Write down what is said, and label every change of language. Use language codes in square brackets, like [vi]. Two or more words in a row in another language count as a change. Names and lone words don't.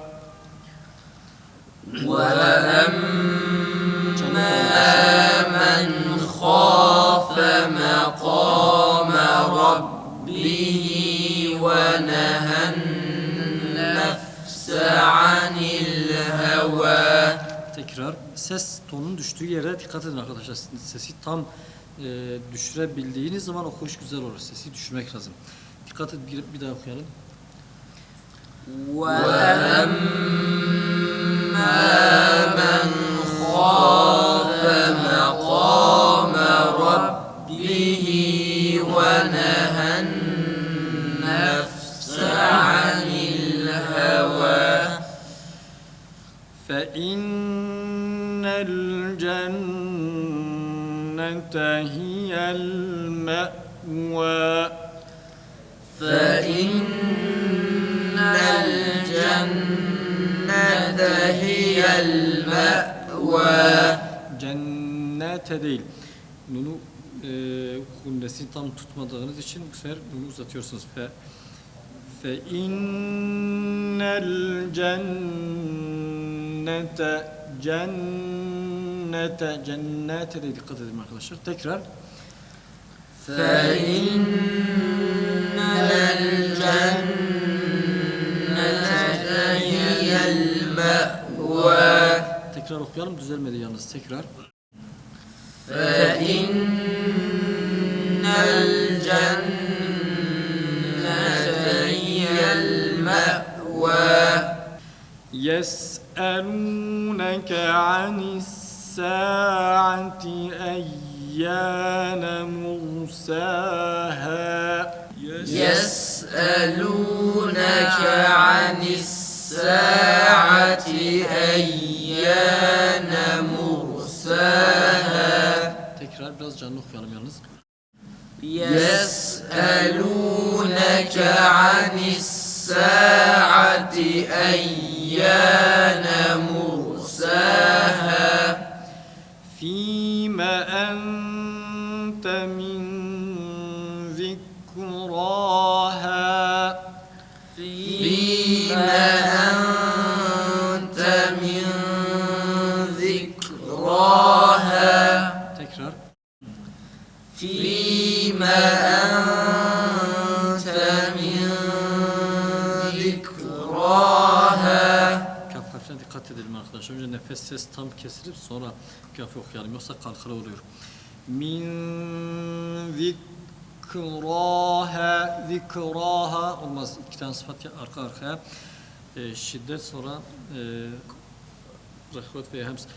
[ar] وأما من خاف مقام ربه ونهى النفس عن الهوى. [tr] Tekrar ses tonun düştüğü yere dikkat edin arkadaşlar. Sesi tam düşürebildiğiniz zaman okuş güzel olur. Sesi düşürmek lazım. Dikkat edin, bir daha okuyalım. [ar] وَأَمَّا مَنْ خَافَ مَقَامَ رَبِّهِ وَنَهَى النَّفْسَ عَنِ الْهَوَى فَإِنَّ الْجَنَّةَ هِيَ الْمَأْوَى فَإِنَّ الْجَنَّةَ هِيَ الْمَأْوَى. [tr] Cennete değil. Nunu kunnesini tam tutmadığınız için bu sefer bunu uzatıyorsunuz. [ar] فإن الجنة [tr] de dikkat edin arkadaşlar. Tekrar. [ar] فَإِنَّ الْجَنَّةَ هِيَ الْمَأْوَى. [tr] Tekrar okuyalım. Düzelmedi yalnız. Tekrar. [ar] فَإِنَّ الْجَنَّةَ هِيَ الْمَأْوَى. يَسْأَلُونَكَ عَنِ السَّاعَةِ أَيَّانَ مُرْسَاهَا يَسْأَلُونَكَ عَنِ السَّاعَةِ أَيَّانَ مُرْسَاهَا. [tr] Tekrar biraz canlı okuyalım yalnız. [ar] يَسْأَلُونَكَ عَنِ السَّاعَةِ أَيَّانَ مُرْسَاهَا فِيمَ أَنْتَ مِنْ ذِكْرَاهَا فِيمَ أَنْتَ مِنْ ذِكْرَاهَا. Tekrar. فِيمَ أَنْتَ مِنْ ذِكْرَاهَا. [tr] Kaf harfine dikkat edelim arkadaşlar. Önce nefes ses tam kesilip sonra kafı okuyalım. Yoksa kalkıra oluyor. [ar] من ذكراها [tr] olmaz. İki tane sıfat arka arkaya. Şiddet sonra rahvet ve hems.